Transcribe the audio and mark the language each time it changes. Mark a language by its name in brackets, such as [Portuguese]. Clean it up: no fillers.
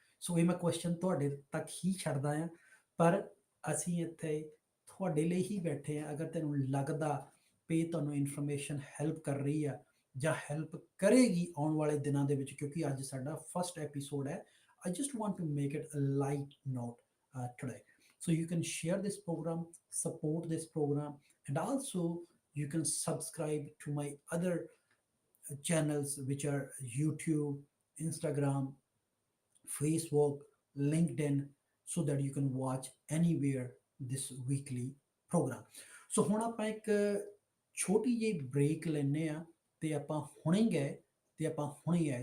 [Punjabi] ਸੋ ਇਹ ਮੈਂ ਕੁਐਸਚਨ ਤੁਹਾਡੇ ਤੱਕ ਹੀ ਛੱਡਦਾ ਹਾਂ, ਪਰ ਅਸੀਂ ਇੱਥੇ ਤੁਹਾਡੇ ਲਈ ਹੀ ਬੈਠੇ ਹਾਂ। ਅਗਰ ਤੈਨੂੰ ਲੱਗਦਾ ਵੀ ਤੁਹਾਨੂੰ ਇਨਫੋਰਮੇਸ਼ਨ ਹੈਲਪ ਕਰ ਰਹੀ ਆ ਜਾਂ ਹੈਲਪ ਕਰੇਗੀ ਆਉਣ ਵਾਲੇ ਦਿਨਾਂ ਦੇ ਵਿੱਚ, ਕਿਉਂਕਿ ਅੱਜ ਸਾਡਾ ਫਸਟ ਐਪੀਸੋਡ ਹੈ, [English] I just want to make it a light note today. So you can share this program, support this program, and also you can subscribe to my other channels, which are YouTube, Instagram, Facebook, LinkedIn, so that you can watch anywhere this weekly program. [Punjabi] ਸੋ ਹੁਣ ਆਪਾਂ ਇੱਕ ਛੋਟੀ ਜਿਹੀ break ਲੈਂਦੇ ਆ, ਤੇ ਆਪਾਂ ਹੁਣੇ ਗਏ ਤੇ ਆਪਾਂ ਹੁਣੇ ਆਏ।